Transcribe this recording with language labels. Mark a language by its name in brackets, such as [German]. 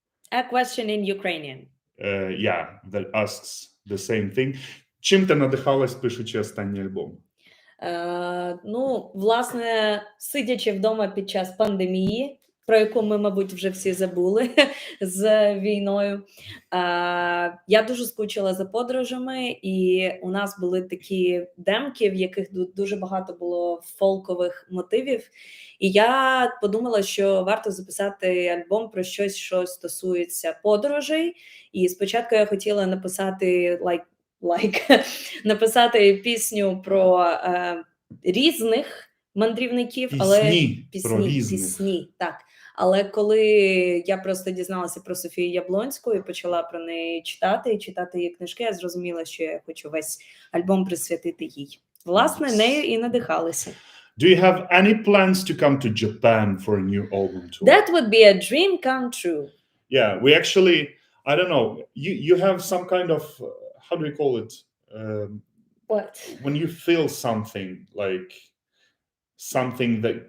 [English] A question in Ukrainian. Yeah, that asks the same thing. [Ukrainian] Чим ти надихалась, пишучи останній альбом? Ну, власне, сидячи вдома під час пандемії, про яку ми, мабуть, вже всі забули з війною. Я дуже скучила за подорожами, і у нас були такі демки, в яких дуже багато було фолкових мотивів. І я подумала, що варто записати альбом про щось, що стосується подорожей. І спочатку я хотіла написати написати пісню про різних мандрівників, але про різних. пісні, так. Але коли я просто дізналася про Софію Яблонську і почала про неї читати її книжки, я зрозуміла, що я хочу весь альбом присвятити їй. Власне, нею і надихалася. [English] Do you have any plans to come to Japan for a new album tour? That would be a dream come true. Yeah, we actually, I don't know, you have some kind of, how do you call it? What? When you feel something, like something that